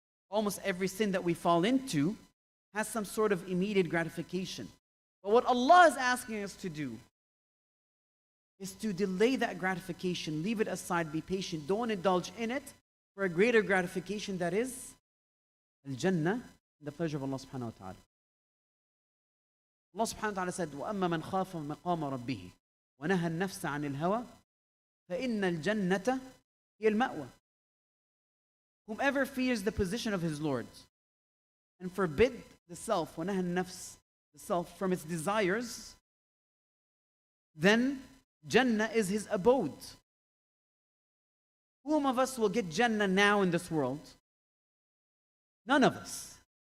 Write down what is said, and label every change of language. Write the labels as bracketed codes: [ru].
[en] Almost every sin that we fall into has some sort of immediate gratification. But what Allah is asking us to do is to delay that gratification, leave it aside, be patient, don't indulge in it for a greater gratification that is Al-Jannah, the pleasure of Allah subhanahu wa ta'ala. Allah subhanahu wa ta'ala said, [ar] وَأَمَّا مَنْ خَافَ مَقَامَ رَبِّهِ وَنَهَى النَّفْسَ عَنِ الْهَوَى فَإِنَّ الْجَنَّةَ هِيَ الْمَأْوَى. [en] Whomever fears the position of his Lord and forbid the self, [ar] وَنَهَى النَّفْسَ, [en] the self, from its desires, then Jannah is his abode. Whom of us will get Jannah now in this world? None of us.